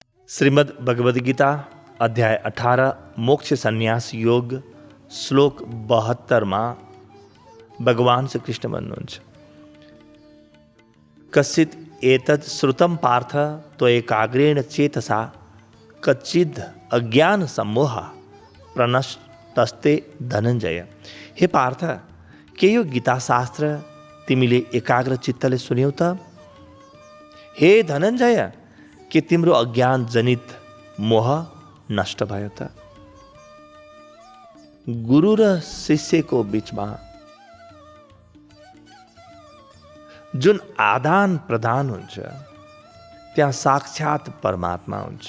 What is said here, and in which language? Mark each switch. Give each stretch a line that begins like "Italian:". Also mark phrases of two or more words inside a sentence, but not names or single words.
Sanskrit: श्रीमद् भगवद गीता अध्याय 18 मोक्ष संन्यास योग श्लोक 72 भगवान श्री कृष्ण भन्नुहुन्छ कश्चित् एतत् श्रुतं पार्थ त्वएकाग्रेण चेतसा कच्चिद् अज्ञान सम्मोह प्रनष्टस्ते धनञ्जय।
Nepali: हे पार्थ, के यो गीता शास्त्र तिमीले एकाग्र चित्तले सुन्यौ त? हे धनञ्जय, के तिम्रो अज्ञान जनित मोह नष्ट भयो त? गुरु र शिष्यको बीचमा जुन आदान प्रदान हुन्छ त्यहाँ साक्षात परमात्मा हुन्छ।